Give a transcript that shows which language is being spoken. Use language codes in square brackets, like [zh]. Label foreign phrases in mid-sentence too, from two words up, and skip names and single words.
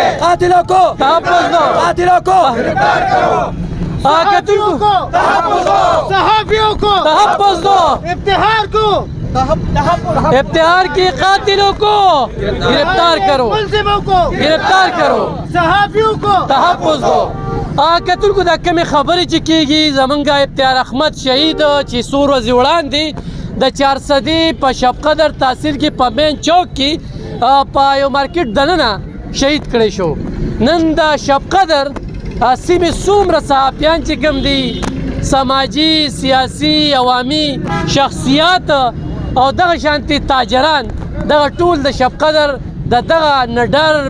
[ur] قاتلوں کو تحفظ دو، قاتلوں کو گرفتار کرو، قاتلوں کو تحفظ دو، صحافیوں کو تحفظ دو، افتخار کو افتخار کے قاتلوں کو گرفتار کرو، ملزموں کو گرفتار کرو، صحافیوں کو تحفظ دو. [ps] کتونکو دا کمی خبری چې کیږي زمونږ افتخار احمد شهید چې څو ورځې وړاندې د چارسدي په شب قدر تحصیل کې په مین چوک کې په یو مارکیټ دننه شهید کړی شو. نن د شب قدر سیمې څومره صحافیان چې کوم دي سماجي سیاسي عوامي شخصیات او دغه شانتي تاجران دغه ټول د شب قدر د دغه نډر